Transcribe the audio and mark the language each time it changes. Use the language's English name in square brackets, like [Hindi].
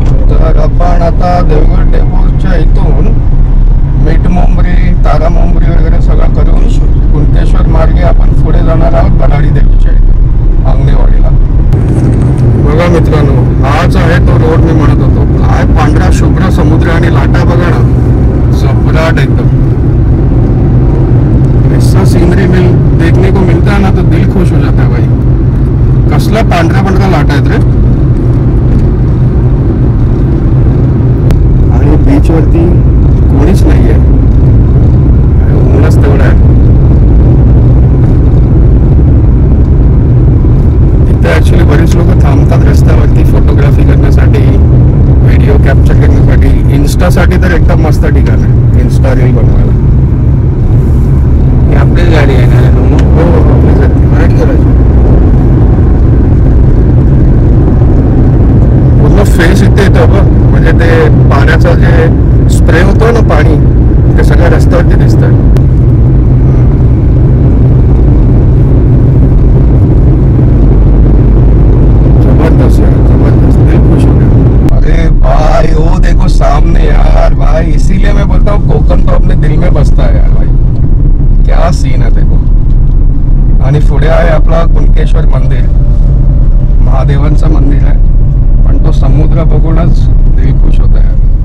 [Marathi] तर आपण आता देवगड डेपोच्या इथून मीठ मुंबरी तारा मुंबरी वगैरे सगळं करून कुणकेश्वर मार्गे आपण पुढे जाणार आहोत बराडी देवीच्या इथं आंगणेवाडीला. बघा मित्रांनो हाच आहे तो रोड मी म्हणत होतो. काय पांढरा शुभ्र समुद्र आणि लाटा बघा ना. जबराट एकदम. [Hindi] ऐसा सीनरी देखने को मिलता है ना तो दिल खुश हो जाता है भाई. [Marathi] कसला पांढरा लाटा आहेत रे. आणि बीच वरती कोणीच नाहीये. ऊनच तेवढं आहे. इथे ऍक्च्युली बरीच लोक थांबतात रस्त्यावरती फोटोग्राफी करण्यासाठी व्हिडिओ कॅप्चर करण्यासाठी. इन्स्टासाठी तर एकदम मस्त ठिकाण आहे इन्स्टा रील बनवायला. ही आपलीच गाडी आहे ना. हो आपलीच आहे. मराठी करायची. फेस इथे येतं बघ. म्हणजे ते पाण्याचा जे स्प्रे होतो ना पाणी ते सगळ्या रस्त्यावरती दिसतं. [Hindi] जबरदस्त यार जबरदस्त. दिल खुश हो गया. अरे भाई वो देखो सामने यार भाई. इसीलिए मैं बोलता हूँ कोकण तो अपने दिल में बसता है यार भाई. क्या सीन है देखो. [Marathi] आणि पुढे आहे आपला कुणकेश्वर मंदिर. महादेवांचं मंदिर आहे. पण तो समुद्र बघूनच [Hindi] दिल खुश [Marathi] होत आहे.